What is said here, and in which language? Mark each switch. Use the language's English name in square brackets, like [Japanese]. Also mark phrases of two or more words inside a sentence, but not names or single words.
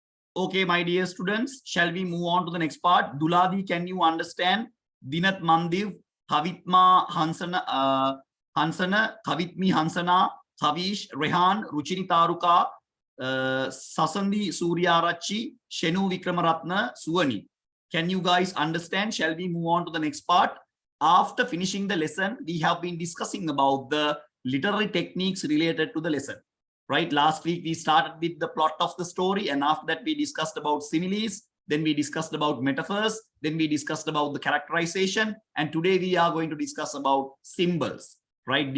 [English] Okay, my dear students, shall we move on to the next part? Duladi, can you understand? Dinat Mandiv, Kavitma Hansana, Hansana, Kavitmi Hansana, Kavish, Rehan, Ruchini Taruka, Sasandi Suryarachi, Shenu Vikramaratna, Suwani. Can you guys understand? Shall we move on to the next part? After finishing the lesson, we have been discussing about the literary techniques related to the lesson. Right, last week we started with the plot of the story, and after that we discussed about similes, then we discussed about metaphors, then we discussed about the characterization, and today we are going to discuss about symbols, right?